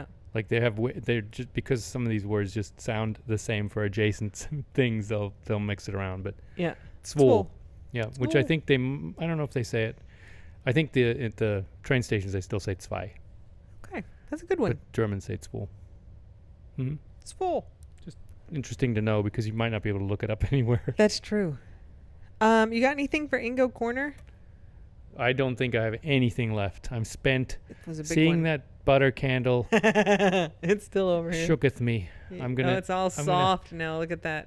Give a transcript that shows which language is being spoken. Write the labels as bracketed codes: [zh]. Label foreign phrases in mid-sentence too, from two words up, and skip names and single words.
[en] Like they're just because some of these words just sound the same for adjacent things, they'll mix it around. But Yeah. Zwo. Yeah, which I Zwo. think I don't know if they say it. I think at the train stations they still say zwei. Okay. That's a good one. But Germans say Zwo. Hmm? Zwo. Interesting to know because you might not be able to look it up anywhere. That's true. You got anything for Ingo Corner? I don't think I have anything left. I'm spent. It was a big Seeing one. that butter candle It's still over here. shooketh me. It's all soft now. Look at that.